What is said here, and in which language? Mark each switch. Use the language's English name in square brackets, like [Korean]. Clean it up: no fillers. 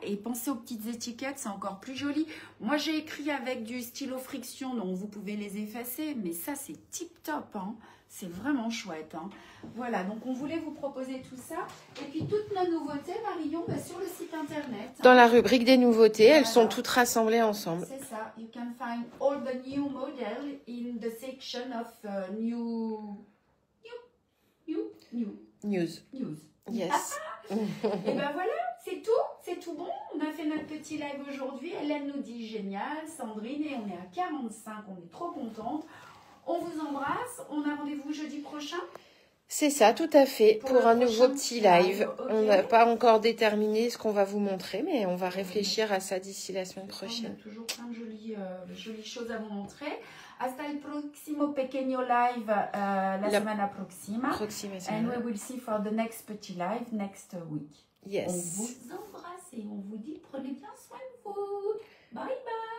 [French] Et pensez aux petites étiquettes, c'est encore plus joli. Moi, j'ai écrit avec du stylo friction, donc vous pouvez les effacer. Mais ça, c'est tip top, hein. C'est vraiment chouette, hein. Voilà, donc on voulait vous proposer tout ça. Et puis toutes nos nouveautés, Marion, sur le site internet. Dans la rubrique des nouveautés, elles sont toutes rassemblées ensemble. C'est ça. [English] You can find all the new models in the section of news. Yes. [French] Et ben voilà, c'est tout bon. On a fait notre petit live aujourd'hui. Hélène nous dit génial, Sandrine, et on est à 45, on est trop contente. On vous embrasse. On a rendez-vous jeudi prochain. C'est ça, tout à fait, pour un nouveau petit live. Okay. On n'a pas encore déterminé ce qu'on va vous montrer, mais on va réfléchir à ça d'ici la semaine prochaine. On a toujours plein de jolies choses à vous montrer. [Spanish] Hasta el próximo pequeño live la semana próxima. [English] And we will see for the next petit live next week. Yes. [French] On vous embrasse et on vous dit prenez bien soin de vous. Bye bye.